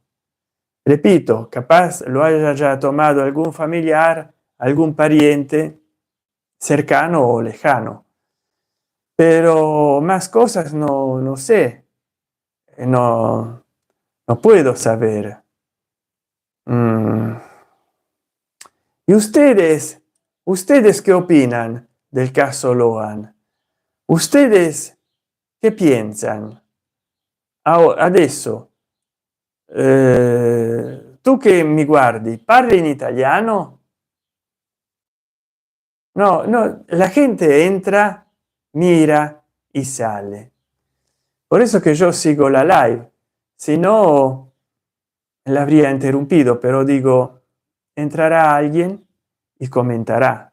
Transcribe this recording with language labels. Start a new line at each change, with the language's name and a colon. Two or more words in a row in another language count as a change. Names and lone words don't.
Spanish: Repito, capaz lo haya ya tomado algún familiar, algún pariente cercano o lejano, pero más cosas no sé, no puedo saber. ¿Y ustedes qué opinan del caso Loan? ¿Ustedes qué piensan?
Italian: Adesso, tu che mi guardi, parli in italiano?
Spanish: No, no, la gente entra, mira y sale. Por eso que yo sigo la live, si no la habría interrumpido, pero digo, entrará alguien y comentará.